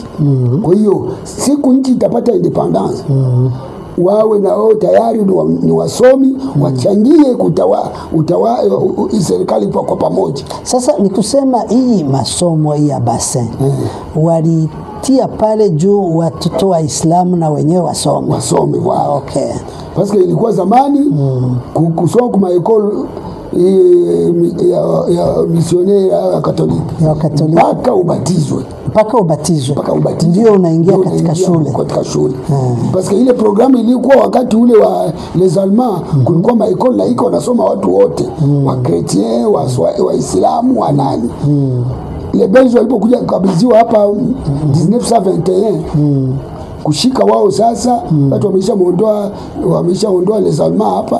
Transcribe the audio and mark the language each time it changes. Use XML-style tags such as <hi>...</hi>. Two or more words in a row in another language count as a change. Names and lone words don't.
<sw>Kwa hiyo siku nchi itapata independence wawe na wao tayari ni wasomi, wachangie serikali kwa pamoja. Sasa ni kusema hii masomo hii ya bassin walitia pale juu watoto wa Islamu na wenyewe wasome wao. Okay.</sw> <fr>Parce que</fr> <sw>ilikuwa zamani kusoma kwa ekole ya missionnaire ya Katoliki mpaka ubatizwe. Ndio unaingia katika shule.</sw> <fr>Parce que</fr> <sw>ile programu ilikuwa wakati ule wa</sw> <fr>les Allemands,</fr> <sw>kulikuwa maekole na iko wanasoma watu wote, wa Chrétien, wa Islamu, wa nani.</sw> <fr>Le Belge</fr> <sw>walipokuja kukabidhiwa hapa 1921 kushika wao sasa, watu wameshaondoa</sw> <fr>les Allemands</fr> <sw>hapa.</sw>